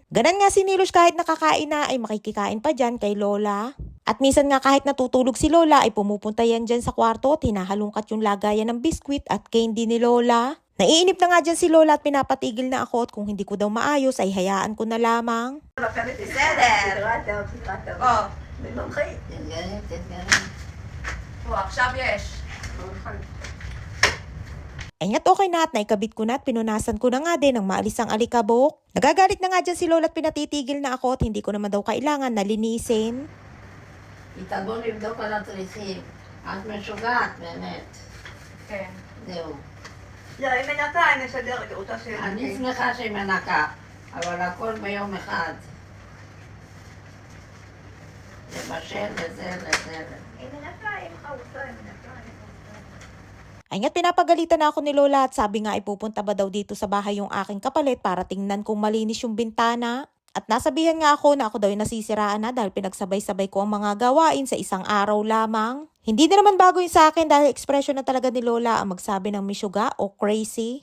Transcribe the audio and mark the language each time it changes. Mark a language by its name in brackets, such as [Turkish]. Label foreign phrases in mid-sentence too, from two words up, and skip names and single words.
[Filipino] Ganon nga si Nilush kahit nakakain na ay makikikain pa dyan kay Lola. At minsan nga kahit natutulog si Lola ay pumupunta yan dyan sa kwarto at hinahalungkat yung lagayan ng biskwit at candy ni Lola. Naiinip na nga dyan si Lola at pinapatigil na ako at kung hindi ko daw maayos ay hayaan ko na lamang. [Hebrew] Oh. עכשיו יש. [Filipino] Ay nga't okay na at naikabit ko na at pinunasan ko na nga din ang maalis ang alikabok. Nagagalit na nga dyan si Lola at pinatitigil na ako at hindi ko naman daw kailangan na linisin. [Hebrew] תבוא לבדוק על התריסים. את משוגעת, באמת. כן. זהו. לא, היא מנקה, היא מסדרת אותה של... אני שמחה שהיא מנקה, אבל הכל ביום אחד. לבשל לזה, לזה. היא מנקה, היא חרוצה, היא מנקה. [Filipino] Ay nga't pinapagalitan na ako ni Lola at sabi nga ipupunta ba daw dito sa bahay yung aking kapalit para tingnan kung malinis yung bintana. At nasabihan nga ako na ako daw yung nasisiraan na dahil pinagsabay-sabay ko ang mga gawain sa isang araw lamang. Hindi na naman bago yun sa akin dahil ekspresyon na talaga ni Lola ang magsabi ng misyoga o crazy.